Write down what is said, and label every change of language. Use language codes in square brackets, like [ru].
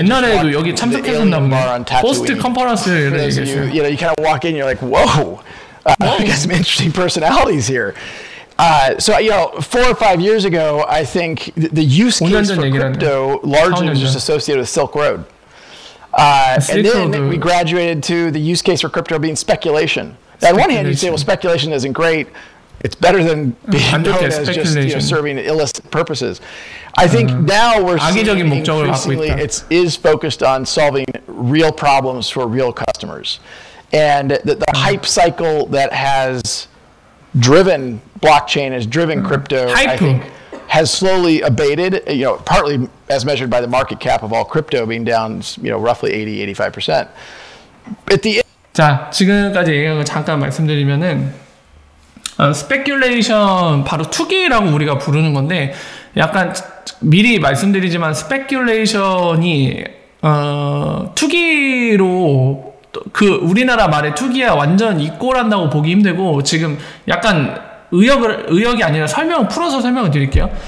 [ko] 옛날에도 여기 참석했었나 보네. 포스트 컨퍼런스를 얘기했어요. [en] You know, you kind of walk in, you're like, whoa, we got some interesting personalities here. So, you know, 4 or 5 years ago, I think the use case for crypto largely was just associated with Silk Road. And then we graduated to the use case for crypto being speculation. Now, on one hand, you'd say, well, speculation isn't great. It's better than being known as just serving illicit purposes. I think now we're seeing increasingly it is focused on solving real problems for real customers. And the hype cycle that has driven blockchain, has driven crypto, I think, has slowly abated, you know, partly as measured by the market cap of all crypto being down, you know, roughly 80-85%. At the [ko] 자, 지금까지 얘기한 거 잠깐 말씀드리면은 스페큘레이션, 바로 투기라고 우리가 부르는 건데, 약간 미리 말씀드리지만 스페큘레이션이 투기로, 그 우리나라 말의 투기와 완전 이꼴한다고 보기 힘들고, 지금 약간 의역이 아니라 설명을 풀어서 설명을 드릴게요.